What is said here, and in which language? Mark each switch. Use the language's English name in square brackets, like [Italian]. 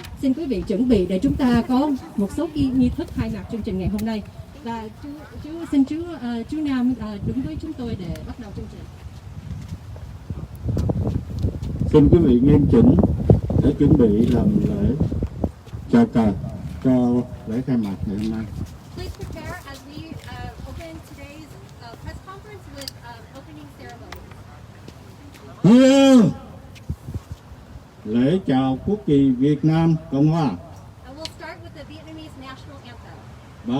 [Vietnamese] Xin quý vị chuẩn bị để chúng ta có một số nghi thức khai mạc chương trình ngày hôm nay. Và xin chú Nam đứng với chúng tôi để bắt đầu chương trình. Xin quý vị nghiêm chỉnh để chuẩn bị làm lễ chào cờ cho lễ khai mạc ngày hôm nay. [English] Please prepare as we open today's press conference with opening ceremony. Yeah. [Vietnamese] Lễ chào quốc kỳ Việt Nam Cộng Hòa. [English] We'll start with the Vietnamese national anthem.